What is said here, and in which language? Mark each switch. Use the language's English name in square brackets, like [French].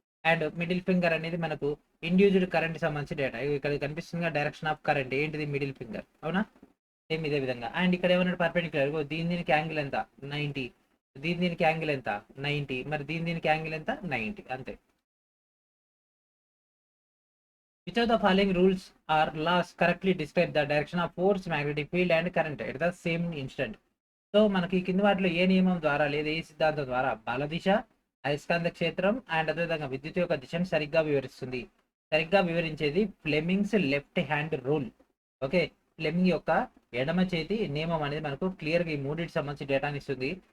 [Telugu] And middle finger అనేది మనకు induced current సంబంధించి డేటా. ఇక్కడ కనిపిస్తుంది డైరెక్షన్ ఆఫ్ కరెంట్ ఏంటిది మిడిల్ ఫింగర్, అవునా, సేమ్ ఇదే విధంగా. అండ్ ఇక్కడ ఏమన్నా పర్పెండిక్యులర్, దీనికి యాంగిల్ ఎంత 90, దీనికి యాంగిల్ ఎంత 90, మరి దీనికి యాంగిల్ ఎంత 90, అంతే. [English] Which of the following rules or laws correctly describe the direction of force, magnetic field and current at the same instant? [Telugu] So మనకి కింది వాటిలో ఏ నియమం ద్వారా లేదా ఏ సిద్ధాంతం ద్వారా బల దిశ, అయస్కాంత క్షేత్రం అండ్ అదేవిధంగా విద్యుత్ యొక్క దిశను సరిగ్గా వివరిస్తుంది. సరిగ్గా వివరించేది Fleming's left hand rule. Okay, Fleming యొక్క ఎడమ చేతి నియమం అనేది మనకు క్లియర్గా ఈ మూడింటికి సంబంధించి డేటాని ఇస్తుంది.